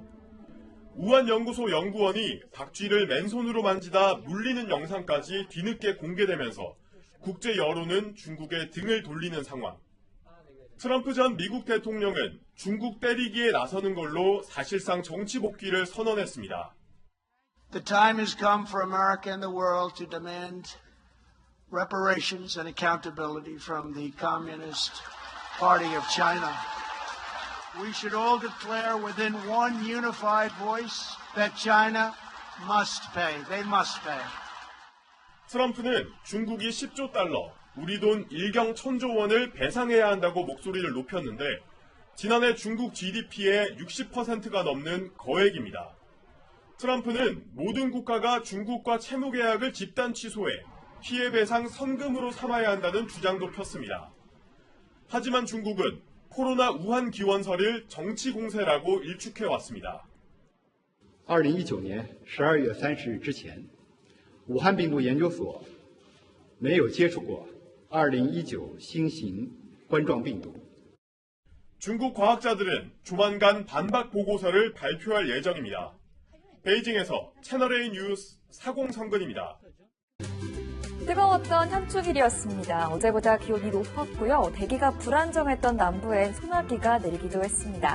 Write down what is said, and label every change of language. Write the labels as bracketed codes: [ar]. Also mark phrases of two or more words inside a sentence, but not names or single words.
[ko] 우한연구소 연구원이 박쥐를 맨손으로 만지다 물리는 영상까지 뒤늦게 공개되면서 국제 여론은 중국의 등을 돌리는 상황. 트럼프 전 미국 대통령은 중국 때리기에 나서는 걸로 사실상 정치 복귀를 선언했습니다. [en] The time has come for America and the world to demand reparations and accountability from the Communist Party of China. We should all declare within one unified voice that China must pay. They must pay. [ko] 트럼프는 중국이 10조 달러, 우리 돈 1경 1000조 원을 배상해야 한다고 목소리를 높였는데 지난해 중국 GDP의 60%가 넘는 거액입니다. 트럼프는 모든 국가가 중국과 채무 계약을 집단 취소해 피해 배상 선금으로 삼아야 한다는 주장도 폈습니다. 하지만 중국은 코로나 우한 기원설을 정치 공세라고 일축해 왔습니다. [zh] 2019 年12月30日之前，武汉病毒研究所没有接触过2019新型冠状病毒。 [ko] 중국 과학자들은 조만간 반박 보고서를 발표할 예정입니다. 베이징에서 채널A 뉴스 사공성근입니다. 뜨거웠던 현충일이었습니다. 어제보다 기온이 높았고요. 대기가 불안정했던 남부엔 소나기가 내리기도 했습니다.